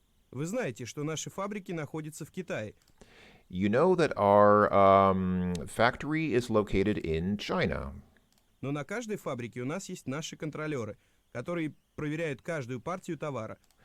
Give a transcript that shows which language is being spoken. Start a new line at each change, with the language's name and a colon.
Russian: Вы знаете, что наши фабрики находятся в Китае.
English: You know that our factory is located in China.
Russian: Но на каждой фабрике у нас есть наши контролеры, которые проверяют каждую партию товара.